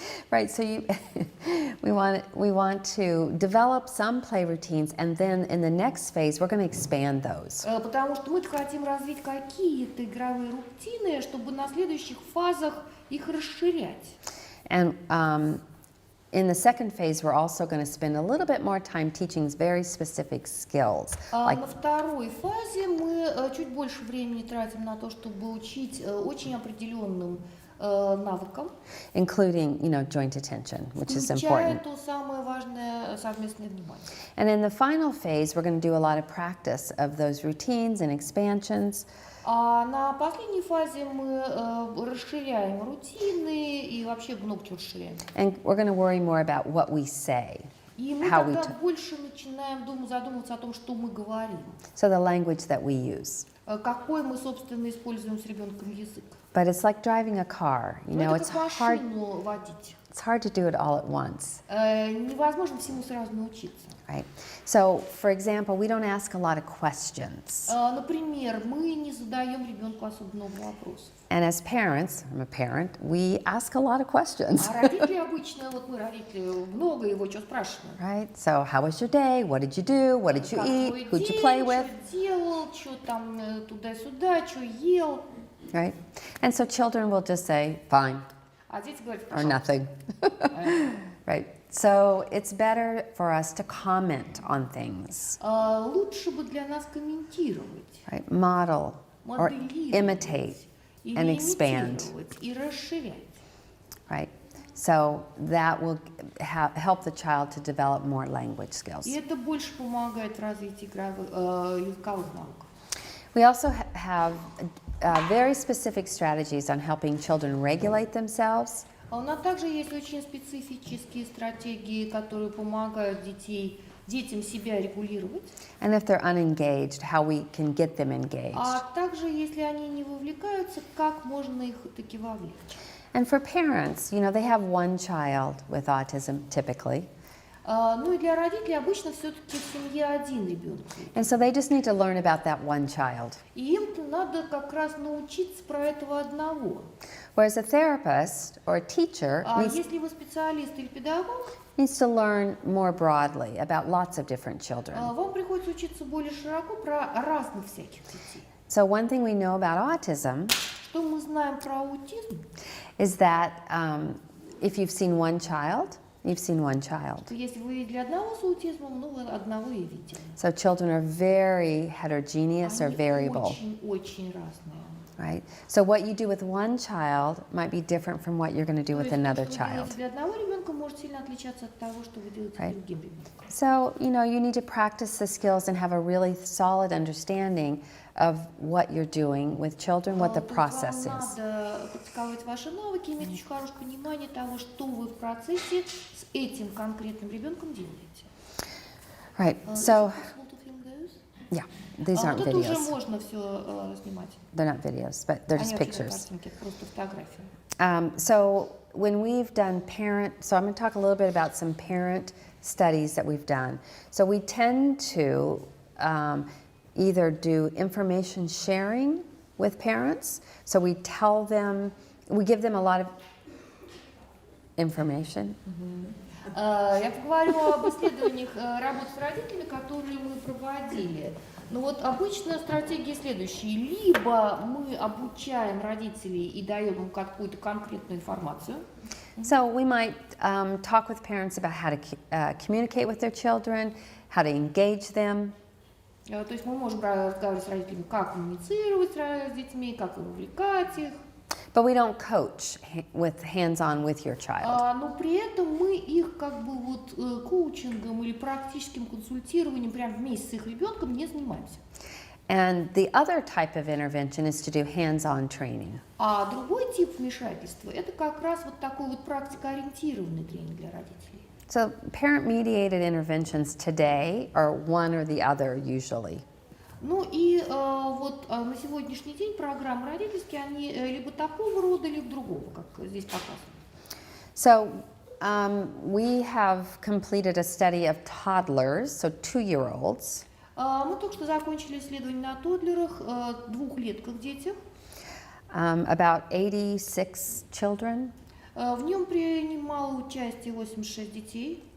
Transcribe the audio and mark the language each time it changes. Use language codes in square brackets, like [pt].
[en] Right, so we want to develop some play routines, and then in the next phase we're going to expand those. [ru] Потому что мы хотим развить какие-то игровые рутины, чтобы на следующих фазах их расширять. [en] And in the second phase, we're also going to spend a little bit more time teaching very specific skills. Like, [ru] На второй фазе мы чуть больше времени тратим на то, чтобы учить очень определенным навыкам, [en] including, joint attention, which is [ru] включая [en] important. [ru] то самое важное совместное внимание. [en] And in the final phase, we're going to do a lot of practice of those routines and expansions. [ru] А на последней фазе мы расширяем рутины и вообще много чего расширяем. [en] And we're going to worry more about what we say. [ru] И мы [en] How we [ru] тогда больше начинаем задумываться о том, что мы говорим. [en] So the language that we use. [ru] Какой мы, собственно, используем с ребенком язык. [en] But it's like driving a car. You know, [ru] Это как машину водить. [en] it's hard to do it all at once. [ru] Невозможно всему сразу научиться. [en] Right? So, for example, we don't ask a lot of questions. [ru] Например, мы не задаем ребенку особо много вопросов. [en] And as parents, I'm a parent, we ask a lot of questions. [ru] А родители обычно, вот мы родители, много его что спрашиваем. [en] Right? So, how was your day? What did you do? What did you eat? Who'd you play with? [ru] Что делал, что там туда-сюда, что ел. [en] Right? And so children will just say, fine, [ru] А дети говорят, [en] or nothing. Right? So it's better for us to comment on things. [ru] Лучше бы для нас комментировать, [en] Right? Model or imitate [ru] или [en] and expand. [ru] имитировать и расширять. [en] Right? So that will help the child to develop more language skills. [ru] И это больше помогает в развитии языковых навыков. [en] We also have very specific strategies on helping children regulate themselves. [ru] У нас также есть очень специфические стратегии, которые помогают детям себя регулировать. [en] And if they're unengaged, how we can get them engaged. [ru] А также, если они не вовлекаются, как можно их таки вовлечь. [en] And for parents, you know, they have one child with autism typically. [ru] Ну и для родителей обычно все-таки в семье один ребенок. [en] And so they just need to learn about that one child. [ru] И им надо как раз научиться про этого одного. [en] Whereas a therapist or a teacher [ru] Если вы специалист или педагог, [en] needs to learn more broadly about lots of different children. [ru] вам приходится учиться более широко про разных всяких детей. [en] So one thing we know about autism [ru] Что мы знаем про аутизм? [en] is that if you've seen one child, you've seen one child. [ru] Что если вы видели одного с аутизмом, ну вы одного и видели. [en] So children are very heterogeneous or [ru] Они [en] variable, [ru] очень разные. [en] right? So what you do with one child might be different from what you're going to do with another child. [ru] Для одного ребенка может сильно отличаться от того, что вы делаете с другим ребенком. [en] So, you know, you need to practice the skills and have a really solid understanding of what you're doing with children, what the process is. [ru] Вам надо практиковать ваши навыки, иметь очень хорошее понимание того, что вы в процессе с этим конкретным ребенком делаете. [en] Right, so, yeah, these aren't [ru] Вот это уже [en] videos. [ru] можно все снимать. [en] They're not videos, but they're just [ru] Они очень [en] pictures. [ru] картинки, это просто фотографии. [en] So when we've done so I'm going to talk a little bit about some parent studies that we've done. So we tend to either do information sharing with parents. So we give them a lot of information. [ru] Я поговорю об исследованиях работы с родителями, которые мы проводили. Ну вот обычно стратегия следующая. Либо мы обучаем родителей и даем им какую-то конкретную информацию. [en] So we might talk with parents about how to communicate with their children, how to engage them. [ru] То есть мы можем разговаривать с родителями, как коммуницировать с детьми, как вовлекать их. [en] But we don't coach hands-on with your child. [ru] Но при этом мы их как бы вот коучингом или практическим консультированием прямо вместе с их ребенком не занимаемся. [en] And the other type of intervention is to do hands-on training. [ru] А другой тип вмешательства – это как раз вот такой вот практикоориентированный тренинг для родителей. [en] So parent-mediated interventions today are one or the other usually. [ru] Ну и вот на сегодняшний день программы родительские, они либо такого рода, либо другого, как здесь показано. [en] So we have completed a study of toddlers, so 2-year-olds. [ru] Мы только что закончили исследование на тоддлерах, двухлетках детях. About 86 children. В нем принимало участие 86 детей.